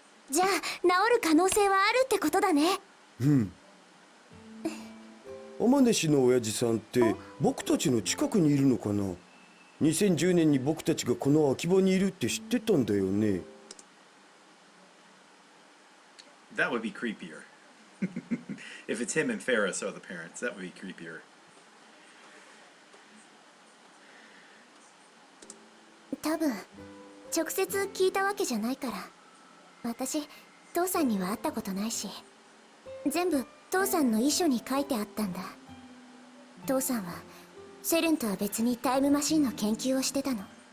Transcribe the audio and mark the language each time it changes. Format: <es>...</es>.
<ja>じゃあ治る可能性はあるってことだね。うん。天音氏の親父さんって僕たちの近くにいるのかな。 2010年に僕たちがこの秋葉にいるって知ってたんだよね。</ja> <en>That would be creepier. If it's him and Ferris are the parents, that would be creepier.</en> <ja>多分直接聞いたわけじゃないから。私父さんには会ったことないし、全部父さんの遺書に書いてあったんだ。父さんはセルンとは別にタイムマシンの研究をしてたの。</ja>